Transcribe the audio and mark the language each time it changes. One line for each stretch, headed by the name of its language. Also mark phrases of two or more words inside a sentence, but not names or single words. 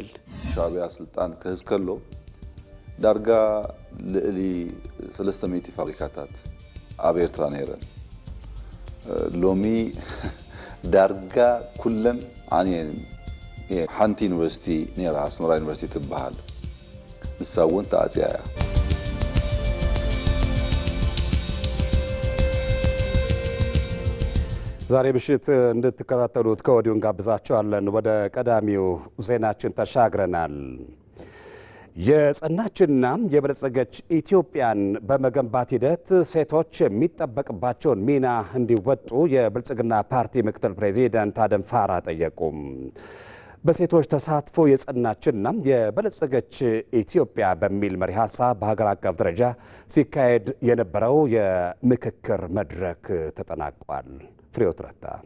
Tigrinya: ሻዕብያ ስልጣን ክህዝ ከሎ ዳርጋ ልዕሊ 300 ፋብሪካታት ኣብ ኤርትራ ነይረን። ሎሚ ዳርጋ ኩለን ዓንየን ሓንቲ ዩኒቨርሲቲ ነራ አስመራ ዩኒቨርሲቲ ትበሃል ንሳውን ተአጽያ
Amharic: ዛሬ ምሽት እንድትከታተሉት ከወዲሁ እንጋብዛችኋለን። ወደ ቀዳሚው ዜናችን ተሻግረናል። የጸናችና የበለጸገች ኢትዮጵያን በመገንባት ሂደት ሴቶች የሚጠበቅባቸውን ሚና እንዲወጡ የብልጽግና ፓርቲ ምክትል ፕሬዚደንት አደም ፋራህ ጠየቁ። በሴቶች ተሳትፎ የጸናችና የበለጸገች ኢትዮጵያ በሚል መሪ ሀሳብ በሀገር አቀፍ ደረጃ ሲካሄድ የነበረው የምክክር መድረክ ተጠናቋል። ፍሬዎት ረታ